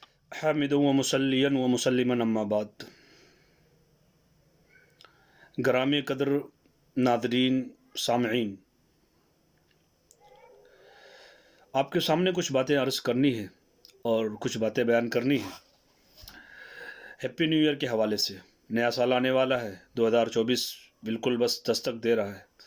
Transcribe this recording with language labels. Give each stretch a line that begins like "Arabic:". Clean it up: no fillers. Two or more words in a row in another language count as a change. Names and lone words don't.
Arabic: حامد و مسلین و مسلمن اما بعد،
Urdu: گرامی قدر ناظرین سامعین، آپ کے سامنے کچھ باتیں عرض کرنی ہے اور کچھ باتیں بیان کرنی ہیں۔
English: Happy New Year
Urdu: کے حوالے سے نیا سال آنے والا ہے، 2024 بالکل بس دستک دے رہا ہے۔